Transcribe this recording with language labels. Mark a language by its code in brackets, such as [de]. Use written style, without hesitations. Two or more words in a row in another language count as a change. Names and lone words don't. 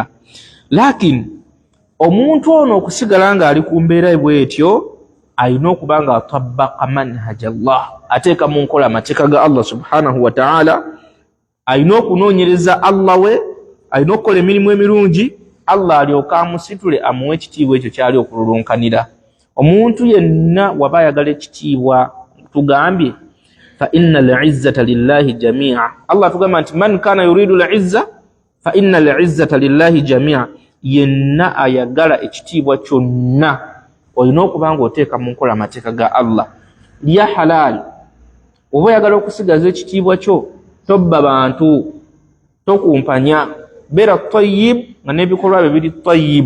[lg] Lakini omuntu ono okusigala ng'ali ku mbeera bw'etyo, alina okuba nga [ar] طبق منهج الله, [lg] ateeka mu nkola amateeka ga [ar] الله سبحانه وتعالى. [lg] Alina okunoonyereza Allah we, alina okukola emirimu emirungi, Allah alyoka amusitule amuwe ekitiibwa ekyo kyali okululunkanira. Omuntu yenna waba ayagala ekitiibwa, tugambye [ar] فإن العزة لله جميعا. Allah [lg] tugamba nti [ar] من كان يريد العزة فإن العزة لله جميعا. [lg] Yenna ayagala ekitiibwa kyonna olina okuba nga oteeka mu nkola amateeka ga Allah. Lya halal, oba oyagala okusigaza ekitiibwa kyo, tobba bantu, tokumpanya, beera tayyib nga n'ebikolwa bye biri tayyib.